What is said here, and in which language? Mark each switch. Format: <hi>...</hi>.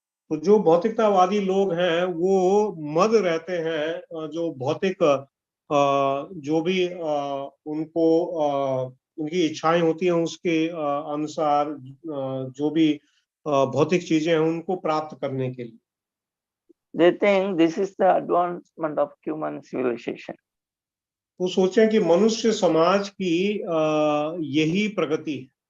<hi>तो जो भौतिकतावादी लोग हैं वो मद रहते हैं, जो भौतिक जो भी उनको उनकी इच्छाएं होती हैं उसके अनुसार जो भी भौतिक चीजें हैं उनको प्राप्त करने के लिए।</hi> <en>They think this is the advancement of human civilization.</en> <hi>वो सोचें कि मनुष्य समाज की यही प्रगति है।</hi>